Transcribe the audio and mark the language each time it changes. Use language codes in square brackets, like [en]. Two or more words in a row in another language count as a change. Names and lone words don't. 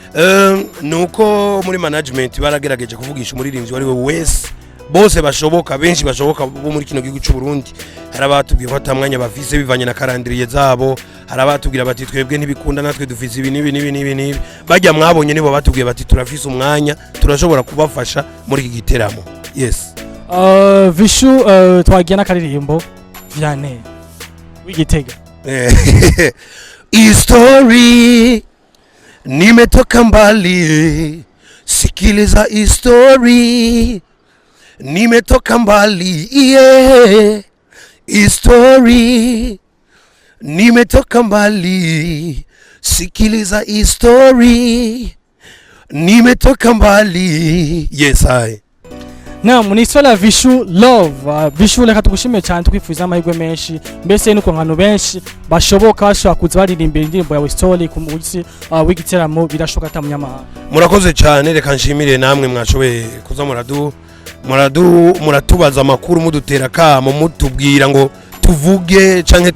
[rn] nuko muri management baragerageje kuvugisha umuririmbyi wari we wese bose bashoboka benshi bashoboka bo muri kino gihugu cy'u Burundi harabatubwiye ko atamwanya bafise bivanye na calendrier zabo harabatubwira bati twebwe ntibikunda natwe dufise ibi nibi bajya mwabonye nibo batubwiye bati turafise umwanya turashobora kubafasha muri iki giteramo yes Vishu twagiye nakaririmbo Vianney wigitega [sw] History nimetoka mbali sikiliza history nimetoka mbali yeah history nimetoka mbali sikiliza history nimetoka mbali yes [rn] na munisala Vishu Love Vishu reka tugushimiye cyane tukwifuza amahirwe menshi mbese nuko nkano benshi bashoboka bashaka kuza baririmbira indirimbo yawe story ku munsi w'igiteramo birashoboka atamunyamahanga murakoze cyane reka nshimire namwe mwashoboye kuza muratubaza amakuru mudutera kamo mutubwira ngo tuvuge canke